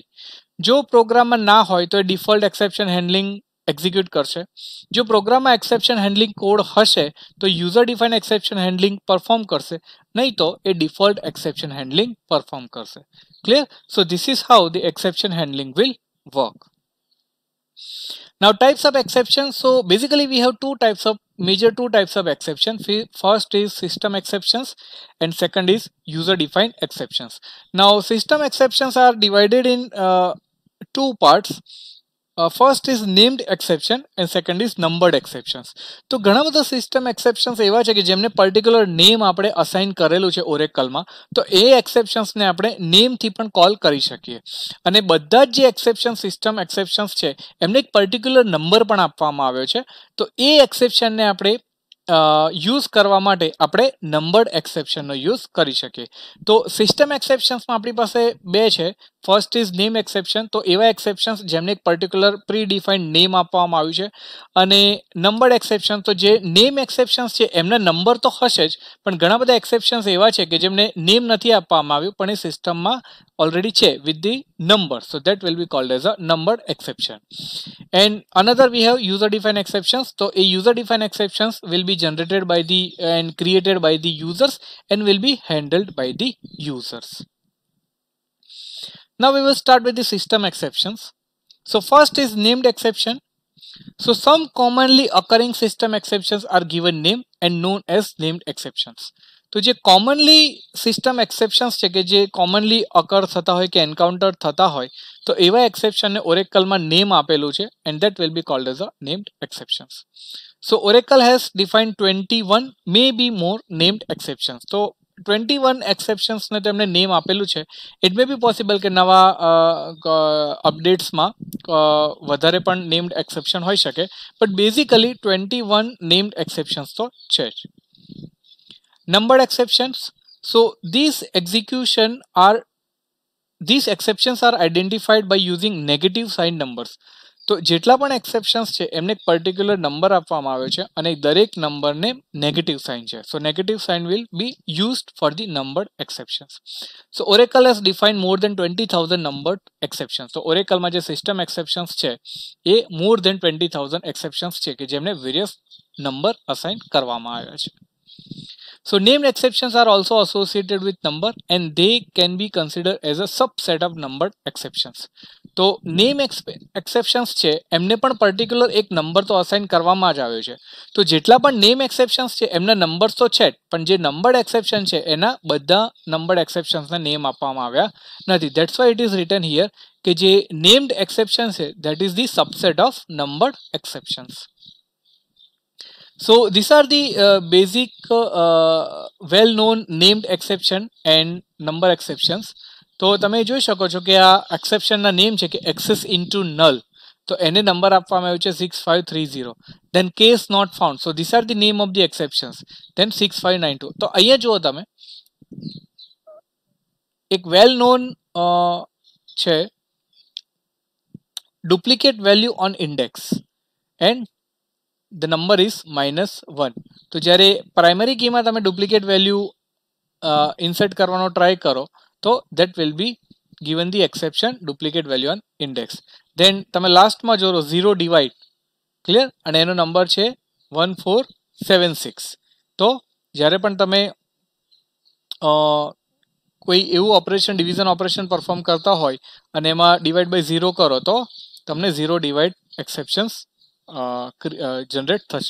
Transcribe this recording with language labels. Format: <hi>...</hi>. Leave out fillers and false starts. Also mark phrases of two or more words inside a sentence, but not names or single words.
<gu>જો પ્રોગ્રામમાં ના હોય તો એ</gu> <en>default exception handling execute</en> <gu>કરશે. જો પ્રોગ્રામમાં</gu> <en>exception handling</en> <gu>કોડ હશે તો</gu> <en>user define exception handling perform</en> <gu>કરશે, નહીં તો એ</gu> <en>default exception handling perform</en> <gu>કરશે. ક્લિયર?</gu> <en>so this is how the exception handling will work. Now types of exceptions. So basically we have major two types of exception. First is system exceptions and second is user defined exceptions. Now system exceptions are divided in two parts. First is named exception and second is numbered exceptions.</en> <gu>તો ઘણા બધા</gu> <en>system exceptions</en> <gu>એવા છે કે જેમને</gu> <en>particular name</en> <gu>આપણે અસાઇન કરેલું છે ઓરેકલમાં, તો એ એક્સેપ્શન્સને આપણે નેમથી પણ કોલ કરી શકીએ. અને બધા જ જે</gu> <en>exception system exceptions</en> <gu>છે એમને એક</gu> <en>particular number</en> <gu>પણ આપવામાં આવ્યો છે. તો એ એક્સેપ્શનને આપણે યુઝ કરવા માટે આપણે</gu> <en>numbered exception use</en> <gu>કરી શકીએ. તો</gu> <en>system exceptions</en> <gu>આપણી પાસે બે છે.</gu> <en>first is name exception.</en> <gu>તો એવા એક્સેપ્શન્સ જેમને એક</gu> <en>particular pre defined name</en> <gu>આપવામાં આવ્યું છે. અને</gu> <en>numbered exception,</en> <gu>તો જે</gu> <en>name exceptions</en> <gu>છે એમના નંબર તો હશે જ, પણ ઘણા બધા એક્સેપ્શન્સ એવા છે કે જેમને નેમ નથી આપવામાં આવ્યું પણ એ સિસ્ટમમાં already છે</gu> <en>with the number, so that will be called as a numbered exception. And another we have user defined exceptions. So a user defined exceptions will be generated by the and created by the users and will be handled by the users. Now we will start with the system exceptions. So first is named exception. So some commonly occurring system exceptions are given name and known as named exceptions.</en> <gu>તો જે કોમનલી</gu> <en>system exceptions</en> <gu>છે કે જે</gu> <en>commonly occur</en> <gu>થતા હોય કે એન્કાઉન્ટર થતા હોય તો એવા એક્સેપ્શનને ઓરેકલમાં નેમ આપેલું છે</gu> <en>and that will be called as a named exceptions. so Oracle has defined 21 may be more named exceptions.</en> <gu>તો 21 એક્સેપ્શન્સને તેમણે નેમ આપેલું છે.</gu> <en>it may be possible</en> <gu>કે નવા અપડેટ્સમાં વધારે પણ</gu> <en>named exception</en> <gu>હોઈ શકે,</gu> <en>but basically 21 named exceptions</en> <gu>તો છે જ.</gu> <en>Numbered exceptions. So these exceptions are identified by using negative sign numbers.</en> <gu>તો જેટલા પણ એક્સેપ્શન્સ છે એમને એક</gu> <en>particular number</en> <gu>આપવામાં આવ્યો છે અને દરેક નંબરને</gu> <en>negative sign</en> <gu>છે.</gu> <en>so negative sign will be used for the numbered exceptions. so Oracle has defined more than 20,000 numbered exceptions.</en> <gu>તો ઓરેકલમાં જે</gu> <en>system exceptions</en> <gu>છે એ</gu> <en>more than 20,000 exceptions</en> <gu>છે કે જેમને</gu> <en>various number</en> <gu>અસાઇન કરવામાં આવ્યા છે.</gu> <en>So named exceptions are also associated with number and they can be considered as a subset of numbered exceptions.</en> <gu>તો</gu> <en>name exceptions</en> <gu>છે એમને પણ પર્ટિક્યુલર એક નંબર તો અસાઇન કરવામાં જ આવ્યો છે. તો જેટલા પણ</gu> <en>name exceptions</en> <gu>છે એમના નંબર્સ તો છે જ, પણ જે</gu> <en>numbered exception</en> <gu>છે એના બધા</gu> <en>numbered exceptions</en> <gu>નેમ આપવામાં આવ્યા નથી.</gu> <en>that's why it is written here</en> <gu>કે જે</gu> <en>named exception છે that is the subset of numbered exceptions. So these are the basic well-known named exception and number exceptions.</en> <gu>તો તમે જોઈ શકો છો કે આ એક્સેપ્શનના નેમ છે કે</gu> <en>access into null,</en> <gu>તો એને નંબર આપવામાં આવ્યો છે 6530.</gu> <en>then case not found, so this are the name of the exceptions. ધેન 6592.</en> <gu>તો અહીંયા જુઓ તમે એક</gu> <en>well known છે duplicate value on index and the number is -1.</en> <gu>તો જ્યારે પ્રાઇમરી કીમાં તમે</gu> <en>duplicate value insert</en> <gu>કરવાનો ટ્રાય કરો તો</gu> <en>that will be given the exception duplicate value on index.</en> <gu>then તમે લાસ્ટમાં જોરો 0 ડિવાઇડ, ક્લિયર, અને એનો નંબર છે 1476. તો જ્યારે પણ તમે કોઈ એવું ઓપરેશન</gu> <en>division operation perform</en> <gu>કરતા હોય અને એમાં</gu> <en>divide by 0</en> <gu>કરો તો તમને 0</gu> <en>divide exceptions generate</en> <gu>થશે.</gu>